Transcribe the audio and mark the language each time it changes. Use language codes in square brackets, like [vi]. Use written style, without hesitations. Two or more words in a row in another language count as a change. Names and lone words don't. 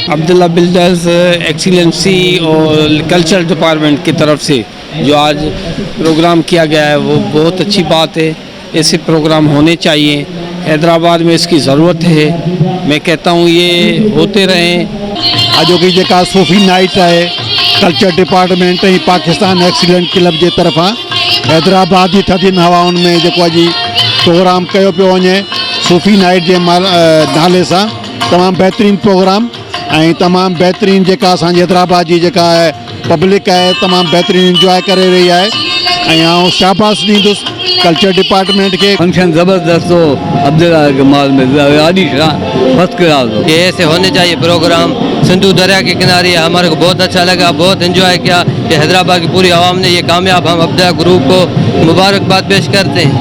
[ur] عبداللہ بلڈرز ایکسیلینسی اور [en] culture department [ur] کی طرف سے جو آج پروگرام کیا گیا ہے وہ بہت اچھی بات ہے. ایسے پروگرام ہونے چاہیے، حیدرآباد میں اس کی ضرورت ہے. میں کہتا ہوں یہ ہوتے رہیں. [sd] अॼु की जेका सूफ़ी नाइट है [en] culture department [sd] ऐं पाकिस्तान एक्सीलेंट क्लब जे तरफ़ां हैदराबाद जी थधियुनि हवाउनि में जेको अॼु प्रोग्राम कयो पियो वञे सूफ़ी नाइट जे नाले सां तमामु बहितरीनु प्रोग्राम ऐं तमामु बहितरीनु जेका असांजी हैदराबाद जी जेका आहे पब्लिक आहे तमामु बहितरीनु इंजॉय करे रही आहे ऐं आउं शाबाश ॾींदुसि [en] culture department [sd] के। [ur] فنکشن زبردست ہو عبداللہ مال میں, [en] first class [ur] हो। یہ ایسے ہونے چاہیے پروگرام۔ سندھو دریا کے کنارے ہمارے کو بہت اچھا لگا، بہت انجوائے کیا. یہ حیدرآباد کی پوری عوام نے یہ کامیاب، ہم عبداللہ گروپ کو مبارکباد پیش کرتے ہیں.